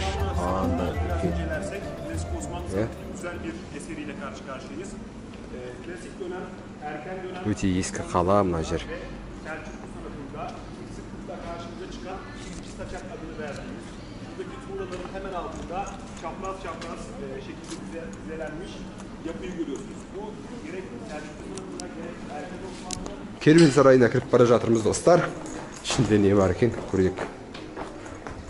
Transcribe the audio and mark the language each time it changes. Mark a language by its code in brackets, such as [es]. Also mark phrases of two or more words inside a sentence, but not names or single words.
[kk] Anda үлкен. [tr] Güzel bir eseriyle karşı karşıyayız. Klasik dönem, erken dönem [kk] Өте ескі қала мына жер. [tr] Selçuklu sanatında sıklıkla karşımıza çıkan İlki Saçak adını verdiğimiz, buradaki tuğlaların hemen altında çapraz çapraz şekilde dizelenmiş yapıyı görüyorsunuz. Bu gerek Selçuklu sanatında gerek erken Osmanlı [kk] Керуен сарайына кіріп бара жатырмыз достар. Ішінде не бар екен көрейік.